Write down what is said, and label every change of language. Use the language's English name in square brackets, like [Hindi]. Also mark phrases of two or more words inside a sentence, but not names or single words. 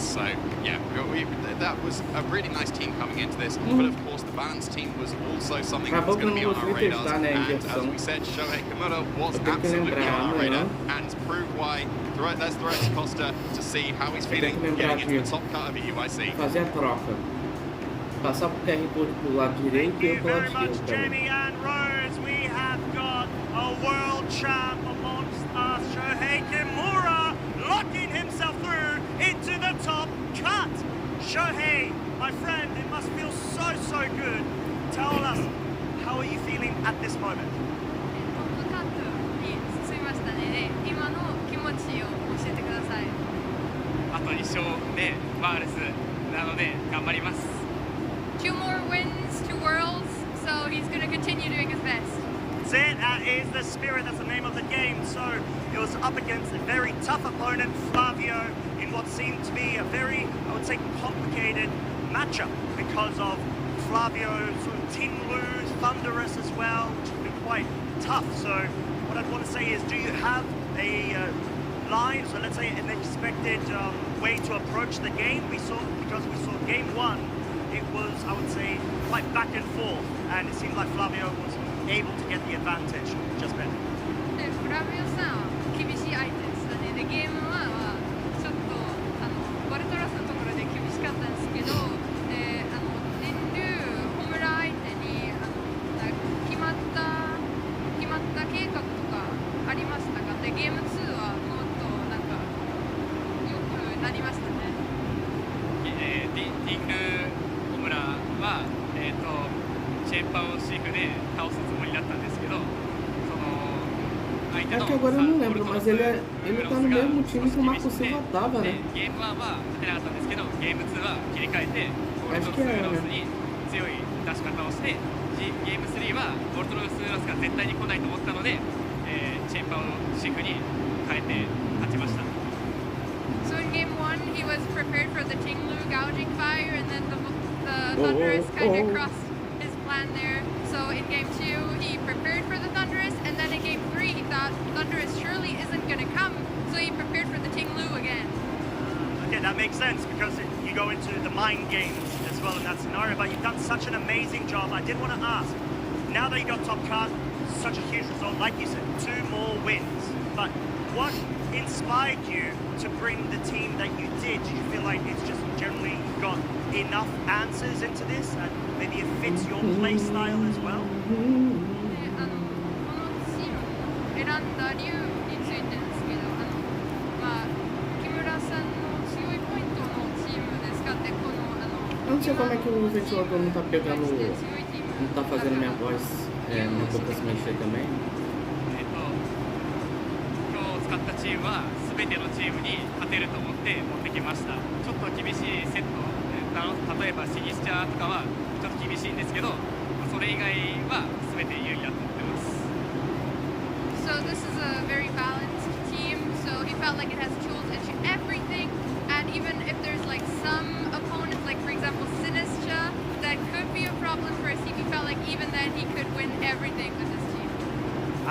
[English] So yeah, that was a really nice team coming into this. But of course, the balanced team was also something that was going to be on our radars. And as we said, Shohei Kimura was absolutely on our radar and proved why. Let's throw it to Costa to see how he's feeling getting into the top cut of the UIC. [Portuguese] Fazer a troca. Passar pro QR Code pro lado direito e eu pro lado esquerdo também. [English] We have got a world champ amongst us, Shohei Kimura, locking himself through into the top cut. Shohei, my friend, it must feel so good. Tell us, how are you feeling at this moment? [Japanese] トップカットに進みましたね。今の気持ちを教えてください。あと1勝でワールスなので頑張ります。 [English] 2 more wins, 2 worlds, so he's going to continue doing his best. That's it, that is the spirit, that's the name of the game. So it was up against a very tough opponent, Flavio, in what seemed to be a very, I would say, complicated matchup because of Flavio's sort of Tinglu, Thunderous as well, which has been quite tough. So what I'd want to say is, do you have a line, so let's say an expected way to approach the game? Because we saw game 1, it was, I would say, quite back and forth, and it seemed like Flavio was able to get the advantage just better. [Japanese] フラビオさんは厳しい相手でしたね。でゲーム1はちょっとバルトラスのところで厳しかったんですけど、で電流ホムラ相手に決まった計画とかありましたが、でゲーム2はもっとなんか良くなりましたね。ディングホムラはチェンパオシーフで倒すつもりだったんですけど、その相手 [Portuguese] É [Japanese] の [Portuguese] que agora eu não lembro, mas ele tá no mesmo time que o Marco Silva tava, né? [Japanese] ゲーム1は勝てなかったんですけど、ゲーム2は切り替えてボルトロスウーロスに強い出し方をして、ゲーム3はボルトロスウーロスが絶対に来ないと思ったので、チェンパオシーフに変えて勝ちました。 [English] So in game 1, he was prepared for the Tinglu gouging fire, and then the Thunderous kind of crossed his plan there. So in game 2, he prepared for the Thunderous, and then in game 3, he thought Thunderous surely isn't going to come, so he prepared for the Tinglu again. Okay, that makes sense because you go into the mind games as well in that scenario, but you've done such an amazing job. I did want to ask, now that you got top cut, such a huge result, like you said, 2 more wins, but what inspired you to bring the team that you did? Do you feel like it's just generally got enough answers into this and maybe it fits your play style as well? [Japanese] 選んだ理由についてですけど、木村さんの強いポイントのチームですかってこの [Portuguese] Eu não sei como é que o ventilador não tá pegando, não tá fazendo minha voz, minha boca se mexer também. [Japanese] 今日使ったチームは全てのチームに勝てると思って持ってきました。ちょっと厳しいセット、例えばシニスチャーとかはちょっと厳しいんですけど、それ以外は全て有利だと思ってます。 [English] So this is a very balanced team, so he felt like it has tools into everything, and even if there's like some opponents, like for example Sinistra, that could be a problem for us, he felt like even then he could win everything with his team.